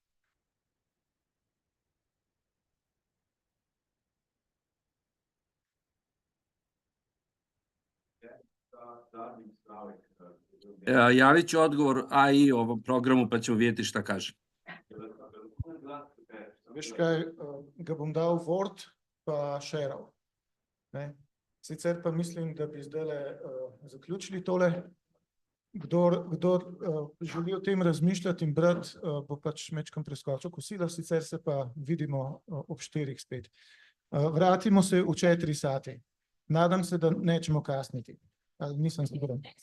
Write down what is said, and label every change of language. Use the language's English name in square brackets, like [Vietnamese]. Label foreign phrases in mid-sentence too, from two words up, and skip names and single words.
[Croatian] Javit ću odgovor AI ovom programu, pa ćemo vidjeti šta kaže. [Slovenian] Veš kaj, ga bom dal Word pa shareal. Sicer pa mislim, da bi zdaj zaključili tole. Kdor želi o tem razmišljati in brati, bo pač mečkam preskočil kosilo, sicer se pa vidimo ob 4 spet. [Croatian] Vratimo se v 4 sati. Nadam se, da nećemo kasniti. Nisem siguran.